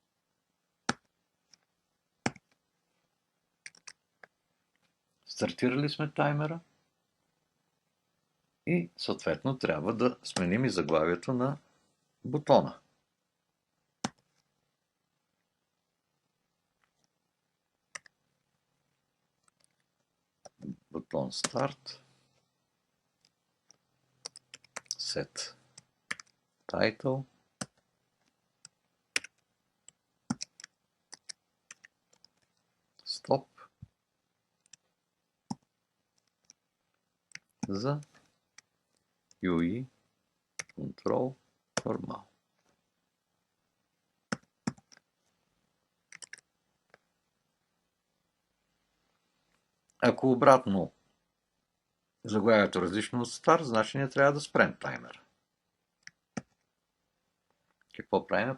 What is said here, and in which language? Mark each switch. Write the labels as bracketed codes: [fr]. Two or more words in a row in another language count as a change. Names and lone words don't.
[bg] Стартирали сме таймера и съответно трябва да сменим и заглавието на бутона. Бутон старт. [en] Set title. [bg] Stop. За [en] UI control normal. [bg] Ако обратно заглавието е различно от старт, значи ние трябва да спрем таймера. Какво правим?